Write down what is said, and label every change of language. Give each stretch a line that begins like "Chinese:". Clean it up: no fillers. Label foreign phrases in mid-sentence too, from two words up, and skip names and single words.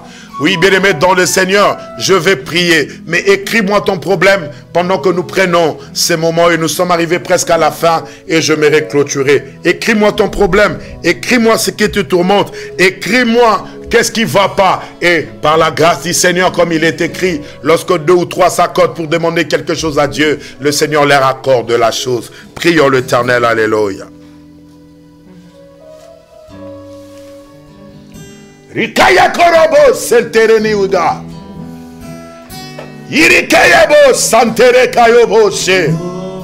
French: Oui, bien-aimé, dans le Seigneur, je vais prier. Mais écris-moi ton problème pendant que nous prenons ces moments et nous sommes arrivés presque à la fin et je m'aurai clôturé. Écris-moi ton problème. Écris-moi ce qui te tourmente. Écris-moi qu'est-ce qui ne va pas. Et par la grâce du Seigneur, comme il est écrit, lorsque 2 ou 3 s'accordent pour demander quelque chose à Dieu, le Seigneur leur accorde la chose. Prions l'Éternel. Alléluia. Rikaya korobo sentereni uga. Irikayabo santere kayobo she.